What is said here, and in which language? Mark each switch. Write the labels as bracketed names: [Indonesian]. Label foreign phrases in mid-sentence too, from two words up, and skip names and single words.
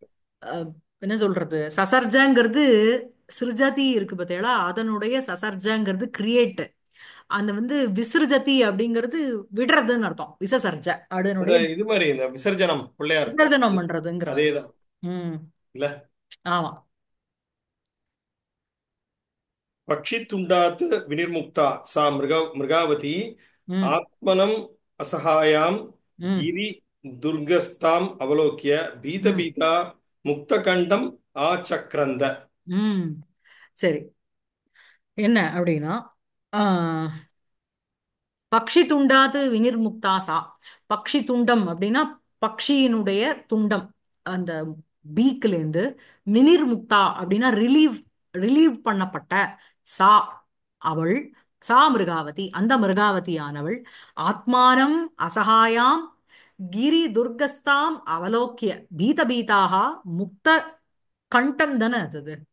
[Tamil] அஹ், என்ன சொல்றது, சசர்ஜங்கிறது சிருஜதி இருக்கு பார்த்தீங்களா, அதனுடைய சசர்ஜங்கிறது கிரியேட், அந்த வந்து விசிருஜதி அப்படிங்கிறது விடுறதுன்னு அர்த்தம். விசசர்ஜ அந்த அதனுடைய இது மாதிரி இந்த விசர்ஜனம் பிள்ளையார் விசர்ஜனம் பண்றதுங்கிறது. அதேதான் ம். இல்ல. ஆமா. [Sanskrit] पक्षितुण्डात् विनिर्मुक्ता सा मृगावती [Tamil] ம். [Sanskrit] आत्मनम् असहायां [Tamil] ம். [Sanskrit] गिरिदुर्गस्ताम् अवलोक्य [Tamil] ம். [Sanskrit] भीतभीता मुक्तकण्डम् आचक्रन्द. [Tamil] ம். சரி. என்ன அப்படின்னா, [Sanskrit] पक्षि तुण्डात् विनिर्मुक्ता सा, पक्षि तुण्डम् [Tamil] அப்படின்னா பக்ஷியினுடைய துண்டம், அந்த பீக்ல இருந்து, வினிர்முக்தா அப்படின்னா ரிலீவ் பண்ணப்பட்ட, சா அவள், [Sanskrit] सा मृगावती [Tamil] அந்த மிருகாவதியானவள், [Sanskrit] आत्मानम् असहायाम् गिरि दुर्गस्थाम् अवलोक्य [Tamil] பீதபீதாக [Sanskrit] मुक्त कण्ठम् [Tamil] தானே அது?